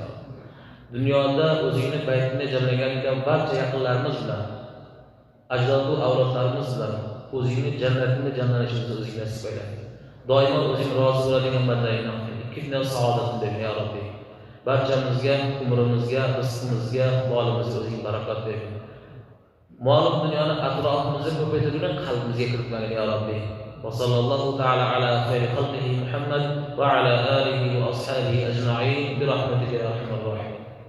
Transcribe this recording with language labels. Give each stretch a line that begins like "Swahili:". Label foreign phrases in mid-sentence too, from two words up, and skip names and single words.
Uzbek: Dunyoda o'zingni baytini jamlagan barcha yaqinlarimiz bilan, ajdodu avlodlarimiz bilan o'zingni jannatini jamlanishimizni o'zing nasib aylagin. Doimo o'zing rozi bo'ladigan bandangni ikkinchi saodatini ber,
Arabic: يا ربي.
Uzbek: Barchamizga, umrimizga, rizqimizga, molimizga o'zing barakot bergin. Mol dunyoni atrofimizda ko'paytirgan qalbimizga kiritmagin,
Arabic: يا ربي. وصلى الله تعالى على خير خلقه محمد وعلى آله وأصحابه أجمعين برحمتك يا أرحم الراحمين.